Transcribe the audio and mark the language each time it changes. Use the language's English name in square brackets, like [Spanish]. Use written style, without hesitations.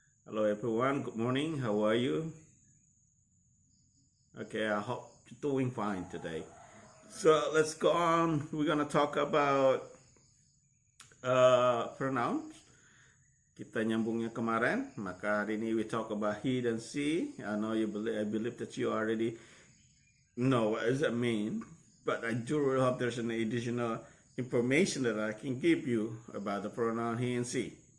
[English] Hello everyone, good morning. How are you? Okay, I hope you're doing fine today. So let's go on. We're gonna talk about pronouns. [Indonesian] Kita nyambungnya kemarin, maka hari ini [English] we talk about he [Indonesian] dan she. [English] I believe that you already know what does that mean, but I do hope there's an additional information that I can give you about the pronoun he and she.